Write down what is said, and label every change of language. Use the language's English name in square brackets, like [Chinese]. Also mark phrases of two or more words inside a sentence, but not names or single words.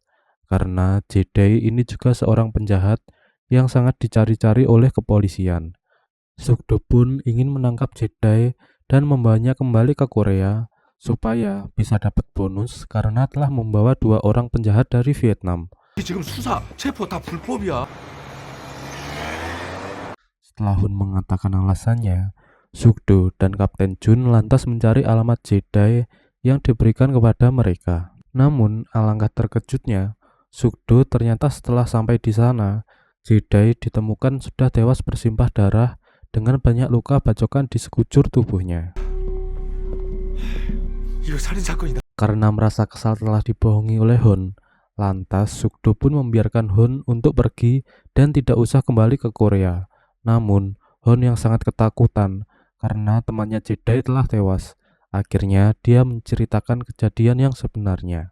[Indonesian] Karena Jae-dae ini juga seorang penjahat yang sangat dicari-cari oleh kepolisian. Sukdo pun ingin menangkap Jae-dae dan membawanya kembali ke Korea supaya bisa dapat bonus karena telah membawa 2 orang penjahat dari Vietnam. [Korean] 지금 수사, 체포 다 불법이야. [Indonesian] Setelah Hun mengatakan alasannya, Sukdo dan Kapten Jun lantas mencari alamat Jae-dae yang diberikan kepada mereka. Namun, alangkah terkejutnya, Sukdo ternyata setelah sampai di sana, Jae-dae ditemukan sudah tewas bersimpah darah dengan banyak luka bacokan di sekujur tubuhnya. [Korean] 이거 살인 사건이다. [Indonesian] Karena merasa kesal telah dibohongi oleh Hun, lantas Sukdo pun membiarkan Hun untuk pergi dan tidak usah kembali ke Korea. Namun, Hun yang sangat ketakutan karena temannya Jae-dae telah tewas. Akhirnya, dia menceritakan kejadian yang sebenarnya.